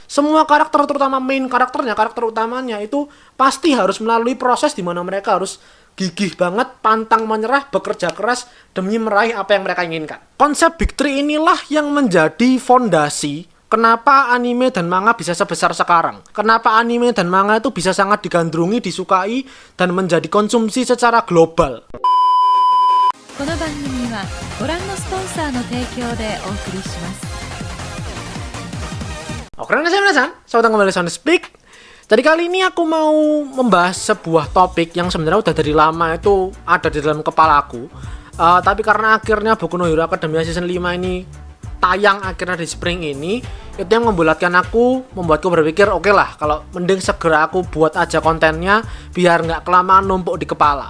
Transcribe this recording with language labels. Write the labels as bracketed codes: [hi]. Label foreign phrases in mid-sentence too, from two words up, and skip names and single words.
[id] Semua karakter, terutama main karakternya, karakter utamanya itu pasti harus melalui proses di mana mereka harus gigih banget, pantang menyerah, bekerja keras demi meraih apa yang mereka inginkan. Konsep Big Three inilah yang menjadi fondasi kenapa anime dan manga bisa sebesar sekarang. Kenapa anime dan manga itu bisa sangat digandrungi, disukai, dan menjadi konsumsi secara global. [ja] この番組はご覧のスポンサーの提供でお送りします。 [id] Oke, selamat kembali Sound Speak. Jadi kali ini aku mau membahas sebuah topik yang sebenarnya udah dari lama itu ada di dalam kepalaku. Tapi karena akhirnya Boku no Hero Academia Season 5 ini tayang akhirnya di spring ini, itu yang membuatku berpikir, oke lah, kalau mending segera aku buat aja kontennya biar nggak kelamaan numpuk di kepala.